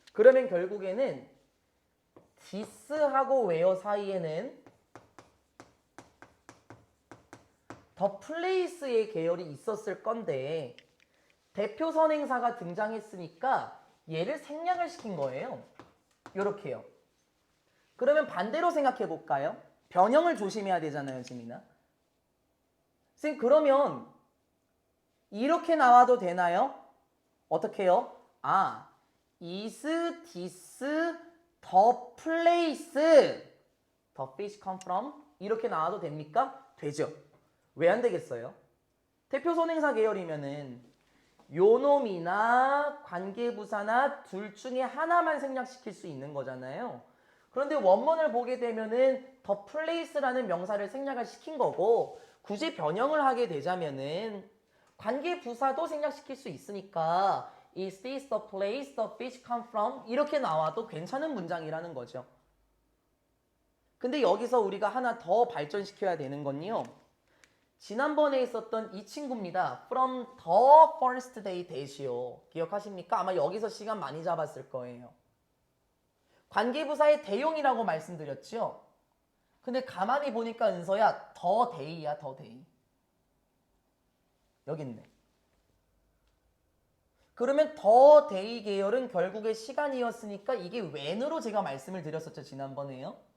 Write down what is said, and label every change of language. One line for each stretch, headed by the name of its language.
Korean: 그러면 결국에는 this하고 where 사이에는 더 플레이스의 계열이 있었을 건데 대표선행사가 등장했으니까 얘를 생략을 시킨 거예요. 요렇게요. 그러면 반대로 생각해 볼까요? 변형을 조심해야 되잖아요, 지민아. 선생님, 그러면 이렇게 나와도 되나요? 어떻게 해요?
English: 아, is this the place the fish come from?
Korean: 이렇게 나와도 됩니까? 되죠. 왜 안 되겠어요? 대표선행사 계열이면은 요놈이나 관계부사나 둘 중에 하나만 생략시킬 수 있는 거잖아요. 그런데 원문을 보게 되면은 the place라는 명사를 생략을 시킨 거고 굳이 변형을 하게 되자면은 관계부사도 생략시킬 수 있으니까
English: Is this the place the fish come from?
Korean: 이렇게 나와도 괜찮은 문장이라는 거죠. 근데 여기서 우리가 하나 더 발전시켜야 되는 건요. 지난번에 있었던 이 친구입니다.
English: From the first day
Korean: 대시요. 기억하십니까? 아마 여기서 시간 많이 잡았을 거예요. 관계부사의 대용이라고 말씀드렸죠. 근데 가만히 보니까 은서야 더 데이야 더 데이. 여기 있네. 그러면 더 데이 계열은 결국에 시간이었으니까 이게 when으로 제가 말씀을 드렸었죠. 지난번에요.